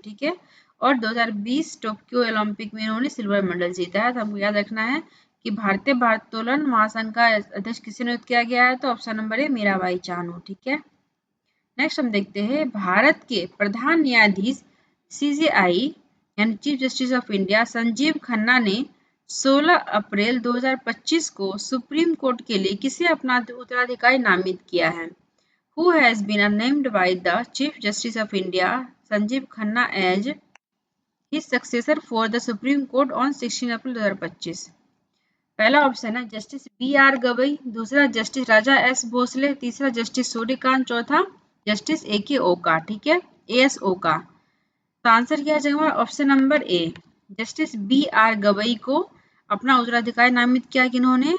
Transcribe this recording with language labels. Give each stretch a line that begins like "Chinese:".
Hindi: ठीक है, और 2020 टोक्यो ओलंपिक में इन्होंने सिल्वर मेडल जीता है। तो हमको याद रखना है कि भारतीय भारोत्तोलन महासंघ का अध्यक्ष किसे नियुक्त किया गया है? तो ऑप्शन नंबर है मीराबाई चानू। ठीक है, नेक्स्ट हम देखते हैं भारत के प्रधान न्यायाधीश CJI यानी chief justice of India Sanjeev Khanna ने 16 अप्रैल 2025 को सुप्रीम कोर्ट के लिए किसे अपना उत्तराधिकारी नामित किया है?
English: Who has been named by the Chief Justice of India Sanjeev Khanna as his successor for the Supreme Court on 16 April 2025?
Hindi: पहला ऑप्शन है जस्टिस BR गवई, दूसरा जस्टिस राजा S भोसले, तीसरा जस्टिस सूर्यकांत, चौथा जस्टिस AK ओका। ठीक है, AS ओका। तो आंसर क्या जाएगा? Option number A, justice BR Gavai को अपना उत्तराधिकारी नामित किया किन्होंने?